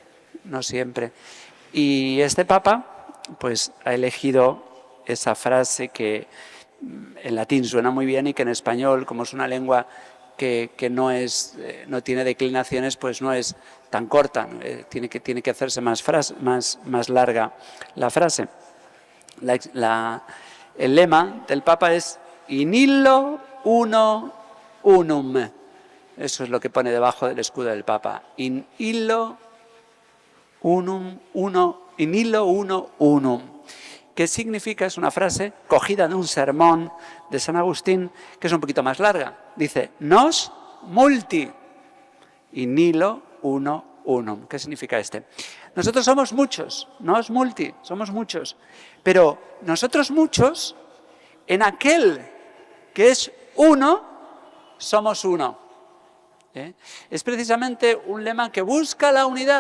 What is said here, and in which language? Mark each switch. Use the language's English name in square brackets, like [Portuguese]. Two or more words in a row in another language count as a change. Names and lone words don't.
[Spanish] Y este Papa pues ha elegido esa frase que en latín suena muy bien y que en español, como es una lengua que no tiene declinaciones, pues no es tan corta, tiene que hacerse más larga la frase. El lema del Papa es [Latin] in illo uno unum. [Spanish] Eso es lo que pone debajo del escudo del Papa. [Latin] In illo uno unum. [Spanish] ¿Qué significa? Es una frase cogida de un sermón de San Agustín que es un poquito más larga. Dice, [Latin] nos multi, in illo uno unum. [Spanish] ¿Qué significa este? Nosotros somos muchos, [Latin] nos multi, [Spanish] somos muchos. Pero nosotros muchos, en aquel que es uno, somos uno. Es precisamente un lema que busca la unidad.